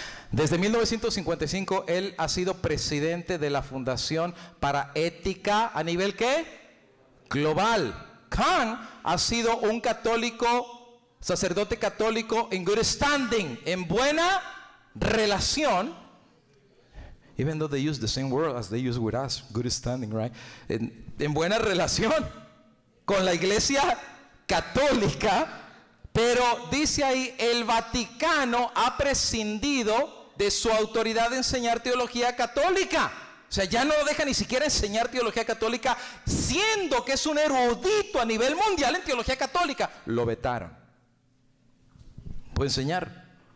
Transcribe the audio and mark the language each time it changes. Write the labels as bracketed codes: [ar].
[es] Desde 1955, él ha sido presidente de la Fundación para Ética a nivel ¿qué? Global. Kang ha sido un católico, sacerdote católico en [en] good standing, [es] en buena relación. [en] Even though they use the same word as they use with us, good standing, right? [es] En buena relación con la Iglesia Católica, pero dice ahí, el Vaticano ha prescindido de su autoridad de enseñar teología católica. O sea, ya no lo deja ni siquiera enseñar teología católica, siendo que es un erudito a nivel mundial en teología católica. Lo vetaron. Puede enseñar.